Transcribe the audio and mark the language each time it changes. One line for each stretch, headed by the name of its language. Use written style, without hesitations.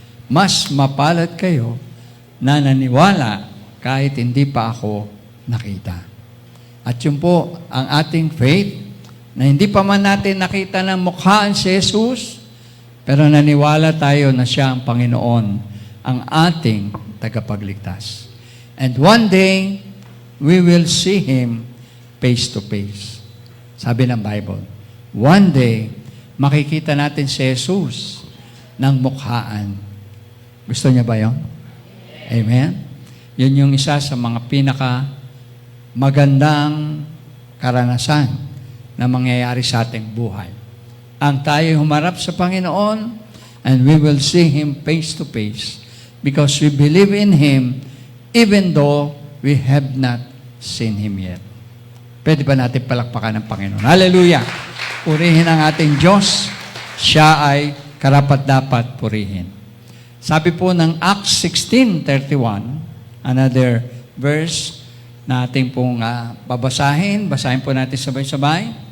Filipino: Mas mapalad kayo na naniwala kahit hindi pa ako nakita. At yun po ang ating faith na hindi pa man natin nakita ng mukhaan si Jesus, pero naniwala tayo na siya ang Panginoon, ang ating tagapagligtas.
English: And one day, we will see Him face to face.
Filipino: Sabi ng Bible, one day, makikita natin si Jesus ng mukhaan. Gusto niya ba yun? Amen? Yun yung isa sa mga magandang karanasan na mangyayari sa ating buhay. Ang tayo humarap sa Panginoon
English: and we will see Him face to face because we believe in Him even though we have not seen Him yet.
Filipino: Pwede ba natin palakpakan ng Panginoon? Hallelujah! Purihin ang ating Diyos. Siya ay karapat-dapat purihin. Sabi po ng Acts 16:31, another verse na ating pong babasahin. Basahin po natin sabay-sabay.